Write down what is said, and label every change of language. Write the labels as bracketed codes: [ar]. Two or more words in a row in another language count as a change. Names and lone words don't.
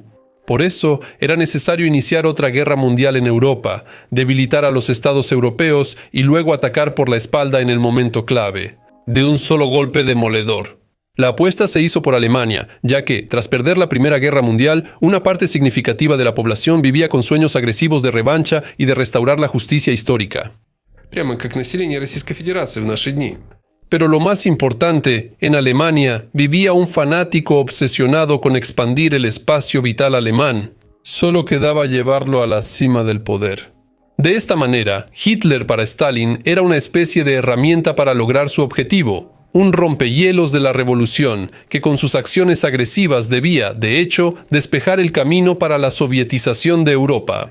[es] Por eso, era necesario iniciar otra guerra mundial en Europa, debilitar a los estados europeos y luego atacar por la espalda en el momento clave, de un solo golpe demoledor. La apuesta se hizo por Alemania, ya que, tras perder la Primera Guerra Mundial, una parte significativa de la población vivía con sueños agresivos de revancha y de restaurar la justicia histórica. [ru] Прямо как население Российской Федерации в наши дни. [es] Pero lo más importante, en Alemania vivía un fanático obsesionado con expandir el espacio vital alemán. Solo quedaba llevarlo a la cima del poder. De esta manera, Hitler para Stalin era una especie de herramienta para lograr su objetivo, un rompehielos de la revolución que con sus acciones agresivas debía, de hecho, despejar el camino para la sovietización de Europa.